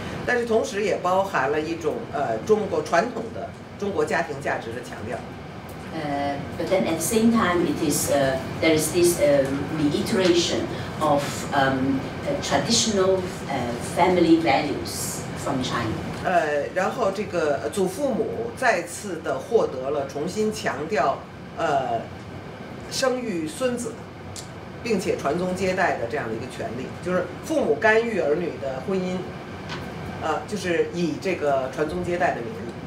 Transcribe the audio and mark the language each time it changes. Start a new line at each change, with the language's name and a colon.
Chinese: 但是同时也包含了一种中国传统的中国家庭价值的强调。
English: But then at the same time, it is there is this reiteration of traditional family values from China.
Chinese: 然后这个祖父母再次的获得了重新强调生育孙子，并且传宗接代的这样的一个权利，就是父母干预儿女的婚姻，就是以这个传宗接代的名义。